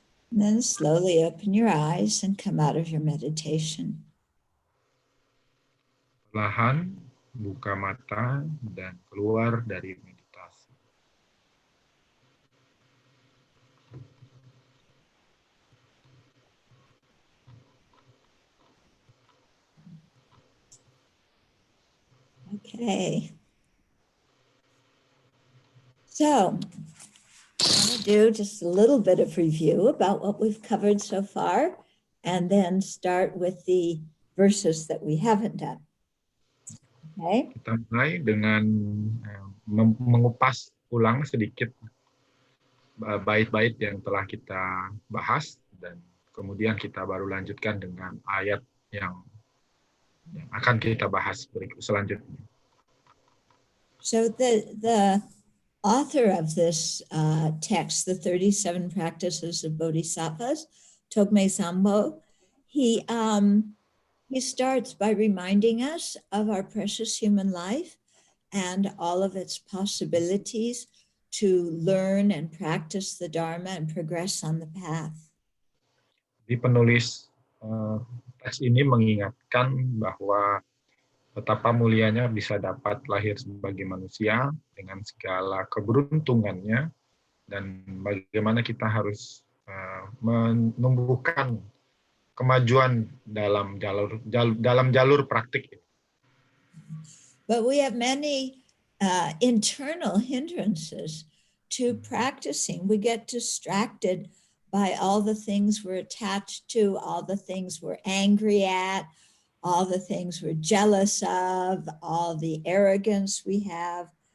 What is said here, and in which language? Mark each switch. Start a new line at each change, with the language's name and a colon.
English: And then slowly open your eyes and come out of your meditation.
Indonesian: Perlahan buka mata dan keluar dari meditasi. Okay.
English: So, I'm going to do just a little bit of review about what we've covered so far, and then start with the verses that we haven't done. Okay.
Indonesian: Kita mulai dengan mengupas ulang sedikit bait-bait yang telah kita bahas, dan kemudian kita baru lanjutkan dengan ayat yang akan kita bahas selanjutnya.
English: So the author of this text, the 37 Practices of Bodhisattvas, Togme Sambo, he starts by reminding us of our precious human life and all of its possibilities to learn and practice the Dharma and progress on the path.
Indonesian: Di penulis teks ini mengingatkan bahwa betapa mulianya bisa dapat lahir sebagai manusia dengan segala keberuntungannya, dan bagaimana kita harus menumbuhkan kemajuan dalam jalur praktik ini.
English: But we have many internal hindrances to practicing. We get distracted by all the things we're attached to, all the things we're angry at, all the things we're jealous of, all the arrogance we have.